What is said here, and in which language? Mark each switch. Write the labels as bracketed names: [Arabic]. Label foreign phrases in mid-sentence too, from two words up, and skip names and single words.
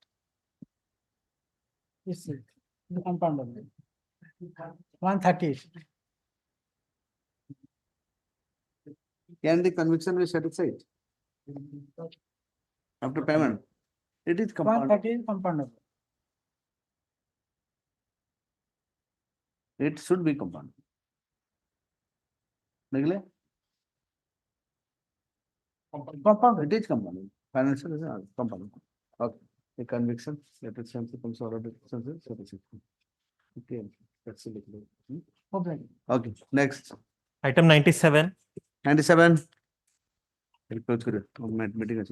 [English] yes sir the compoundable 138 can the conviction be set aside after payment it is compoundable 138 is compoundable it should be compoundable Nigle? compoundable It is compoundable financial is compoundable okay the conviction let it sense comes out of the sense set aside okay that's it okay okay next item 97 97 we'll close karo meeting ache